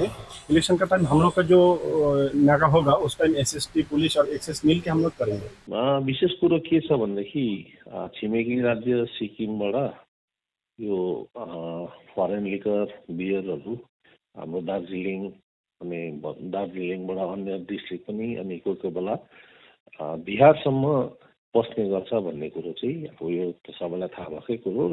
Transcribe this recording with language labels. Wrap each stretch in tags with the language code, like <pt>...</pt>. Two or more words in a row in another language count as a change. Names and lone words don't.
<hi>इलेक्शन का टाइम हम लोग का जो नाका होगा उस टाइम एसएसटी पुलिस और एक्सेस मिल के हम लोग करेंगे।</hi> <ne>विशेष कुरो के छ भन्दाखेरि छिमेकी राज्य सिक्किमबाट यो</ne> <en>foreign liquor</en> <ne>बियरहरू हाम्रो दार्जिलिङ अनि दार्जिलिङबाट अन्य डिस्ट्रिक्ट पनि अनि कोही बेला बिहारसम्म पस्ने गर्छ भन्ने कुरो चाहिँ अब यो सबैलाई थाहा भएकै कुरो।</ne>